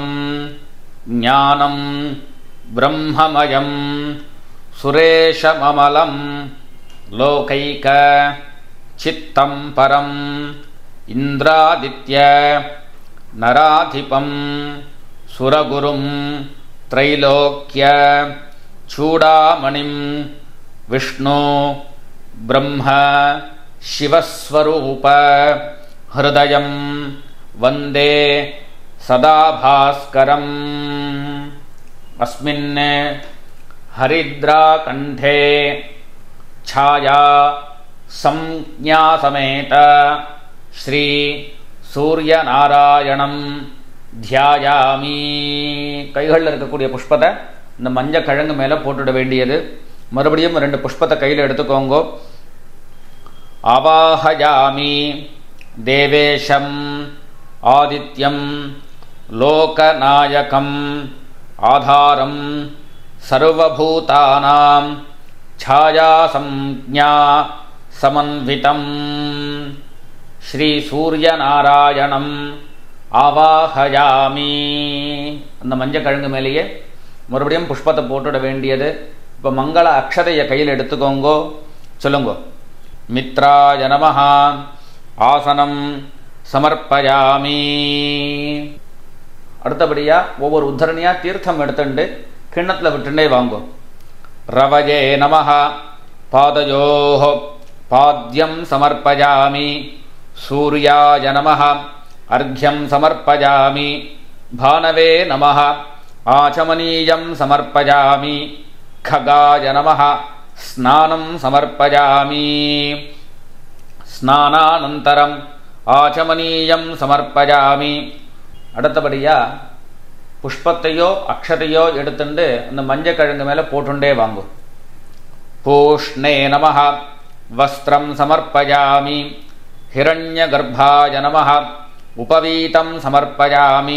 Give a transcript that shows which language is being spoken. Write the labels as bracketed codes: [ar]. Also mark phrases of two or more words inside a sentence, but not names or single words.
[sa] ज्ञानं ब्रह्ममयं सुरेशममलं लोकैक चित्तं परं इन्द्रादित्य नराधिपं सुरगुरुं त्रैलोक्य चूडामणिं विष्णु ब्रह्म शिवस्वरूप हृदयं वंदे सदा भास्करम्. अस्मिन् हरिद्राकण्ठे छाया संज्ञा समेत श्री सूर्यनारायणं தியாயாமி. [ta] கைகளில் இருக்கக்கூடிய புஷ்பத்தை இந்த மஞ்சள் கிழங்கு மேலே போட்டுவிட வேண்டியது. மறுபடியும் 2 புஷ்பத்தை கையில் எடுத்துக்கோங்க. [sa] आवाहयामि देवेशं आदित्यं लोकनायकम् आधारं सर्वभूतानाम् छाया संज्ञा समन्वितं श्री सूर्यनारायणं आवाहयामि. [ta] அந்த மஞ்சள் கிழங்கு மேலேயே மறுபடியும் புஷ்பத்தை போட்டுட வேண்டியது. இப்போ மங்கள அக்ஷதையை கையில் எடுத்துக்கோங்கோ. [sa] சொல்லுங்கோ. मित्राय नमः आसनं समर्पयामि. [ta] அடுத்தபடியாக ஒவ்வொரு உத்தரணியாக தீர்த்தம் எடுத்துட்டு கிண்ணத்தில் விட்டுண்டே வாங்கோ. [sa] रवये नमः पादयोः पाद्यं समर्पयामि. सूर्याय नमः अर्घ्यं समर्पयामि. भानवे नमः आचमनीयं समर्पयामि. खगाय नमः स्नानं समर्पयामि. स्नानानन्तरम् आचमनीयं समर्पयामि. [ta] அடுத்தபடியா புஷ்பத்தையோ அக்ஷதையோ எடுத்துட்டு அந்த மஞ்சள் கிழங்கு மேலே போட்டுண்டே வாங்கோ. [sa] पूष्णे नमः वस्त्रं समर्पयामि. हिरण्यगर्भाय नमः उपवीतं समर्पयामि.